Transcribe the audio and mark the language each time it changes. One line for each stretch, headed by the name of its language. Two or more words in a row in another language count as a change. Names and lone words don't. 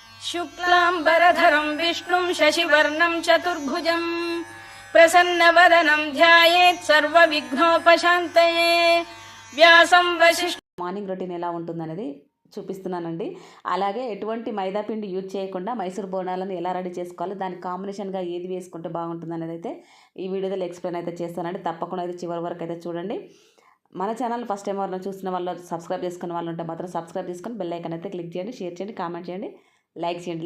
Sanskrit: शुक्लाम्बरधरं विष्णुं शशिवर्णं चतुर्भुजं प्रसन्नवदनं ध्यायेत् सर्वविघ्नोपशान्तये व्यासं वसिष्ठ
English: morning routine
Telugu: ఎలా ఉంటుందనేది చూపిస్తున్నానండి. అలాగే ఎటువంటి మైదా పిండి యూజ్ చేయకుండా మైసూర్ బోనాలను ఎలా రెడీ చేసుకోవాలి, దానికి కాంబినేషన్గా ఏది వేసుకుంటే బాగుంటుంది అనేది అయితే ఈ వీడియోలో ఎక్స్ప్లెయిన్ అయితే చేస్తానండి. తప్పకుండా అయితే చివరి వరకు అయితే చూడండి. మన ఛానల్
English: first time
Telugu: ఎవరైనా చూస్తున్న వాళ్ళు, సబ్స్క్రైబ్ చేసుకున్న వాళ్ళు ఉంటే మాత్రం సబ్స్క్రైబ్ చేసుకొని
English: bell icon
Telugu: అయితే క్లిక్ చేయండి, షేర్ చేయండి, కామెంట్ చేయండి, లైక్ చేయండి.